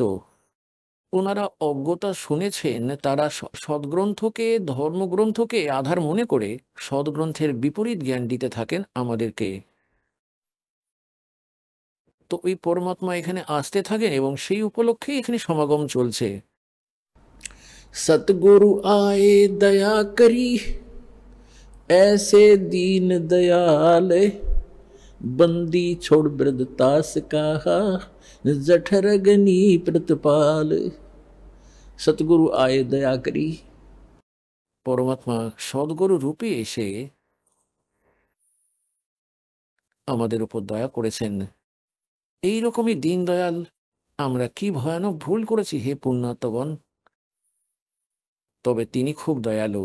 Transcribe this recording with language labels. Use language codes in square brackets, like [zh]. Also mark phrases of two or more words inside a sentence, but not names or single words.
[bn] ওনারা অজ্ঞতা শুনেছেন, তারা সদ্গ্রন্থকে, ধর্মগ্রন্থকে আধার মনে করে সদ্গ্রন্থের বিপরীত জ্ঞান দিতে থাকেন আমাদেরকে। তো ওই পরমাত্মা এখানে আসতে থাকেন এবং সেই উপলক্ষে এখানে সমাগম চলছে। [hi] सतगुरु आए दया करी, ऐसे दीन दयाल, बंदी छोड़ वृद्धतास कहा, जठरगनी प्रतिपाल। सतगुरु आए दया करी, [bn] পরমাত্মা সদ্গুরু রূপে এসে আমাদের উপর দয়া করেছেন। এইরকমই দীন দয়াল আমরা কি ভয়ানক ভুল করেছি হে পুণ্যাত্মগণ। তবে তিনি খুব দয়ালু।